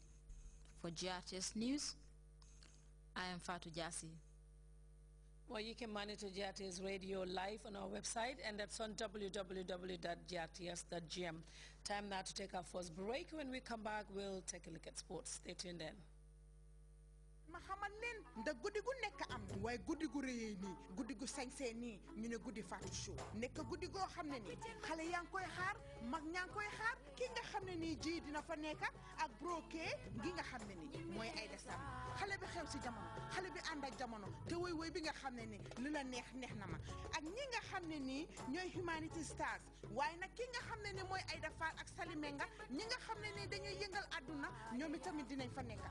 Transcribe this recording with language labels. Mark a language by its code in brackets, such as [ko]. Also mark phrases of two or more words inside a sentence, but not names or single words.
[en] For GRTS News, I am Fatou Jassi. Well, you can monitor GRTS Radio live on our website, and that's on www.grts.gm. Time now to take our first break. When we come back, we'll take a look at sports. Stay tuned in. [wo] ma xamal leen ndax guddi gu nekk am waaye guddi gu rëy nii guddi gu sañsee nii ñu ne guddi Fatou Show nekk guddi goo xam ne nii xale yaa ngi koy xaar mag ñaa ngi koy xaar ki nga xam ne nii ji dina fa nekk ak broké gi nga xam ne nii mooy Aïda Samb xale bi xew si jamono xale bi ànd ak jamono te woy bi nga xam ne nii lu la neex na ma ak ñi nga xam ne nii ñooy Humanity Stars waaye nag ki nga xam ne nii mooy Aïda Fall ak Salimenga ñi nga xam ne nii dañuy yëngal àdduna ñoom itamit dinañ fa nekk.